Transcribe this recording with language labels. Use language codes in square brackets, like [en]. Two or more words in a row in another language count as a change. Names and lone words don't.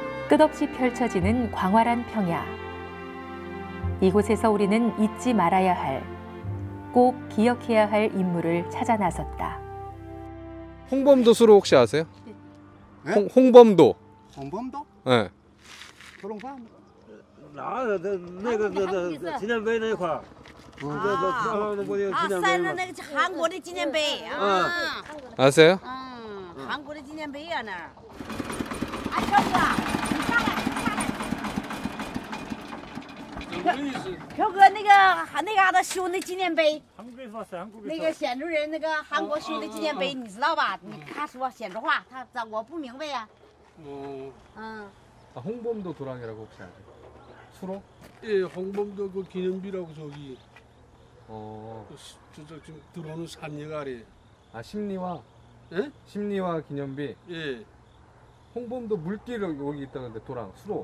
[ko] 끝없이 펼쳐지는 광활한 평야. 이곳에서 우리는 잊지 말아야 할, 꼭 기억해야 할 인물을 찾아 나섰다. 홍범도 수로 혹시 아세요? 네? 홍범도. 홍범도? 네. 그런 거? 지난 배 [zh] 那块儿，晒的那个韩国的纪念碑啊， [ko] 아세요? [zh] 韩国的纪念碑啊那儿。啊，小哥，你上来，朴哥那个阿达修那纪念碑，那个鲜族人那个韩国修的纪念碑，你知道吧？他说鲜族话，我不明白呀。 [ko] 홍범도 도랑이라고 혹시 아세요? 수로? 예, 홍범도 그 기념비라고 저기 저쪽 지금 들어오는 산역 아래. 아 심리화. 예? 심리화 기념비. 예. 홍범도 물길 여기 있다는데 도랑 수로.